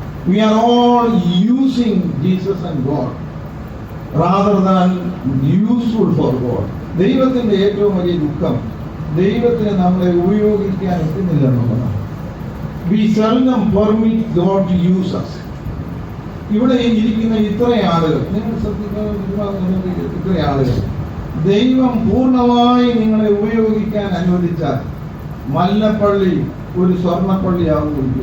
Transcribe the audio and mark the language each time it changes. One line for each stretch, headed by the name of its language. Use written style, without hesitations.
English: We are all using Jesus and God rather than useful for God.
Malayalam: ദൈവത്തിന്റെ ഏറ്റവും വലിയ ദുഃഖം ദൈവത്തിന് നമ്മളെ ഉപയോഗിക്കാൻ എത്തുന്നില്ല എന്നുള്ളതാണ്.
English: We seldom permit God to use us.
Malayalam: ഇവിടെ ഇരിക്കുന്ന ഇത്ര ആളുകൾ, നിങ്ങൾ ശ്രദ്ധിക്കുന്ന ഇത്ര ആളുകൾ ദൈവം പൂർണ്ണമായി നിങ്ങളെ ഉപയോഗിക്കാൻ അനുവദിച്ചാൽ മല്ലപ്പള്ളി ഒരു സ്വർണ്ണപ്പള്ളി ആകും.